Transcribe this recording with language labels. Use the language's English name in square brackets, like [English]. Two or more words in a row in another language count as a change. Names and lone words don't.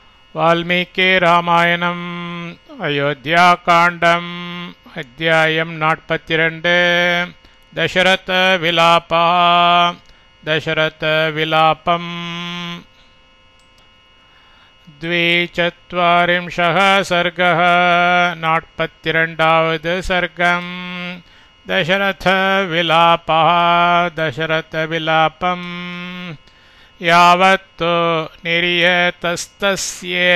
[Tamil] வால்மீகி ராமாயணம் அயோத்தியா காண்டம் அத்தியாயம் 42 தசரத விலாபா தசரத விலாபம் [Sanskrit] द्विचत्वारिंशः सर्गः 42வது सर्गम् दशरथ विलापः दशरथ विलापम् यावत्तु निर्यतस्तस्य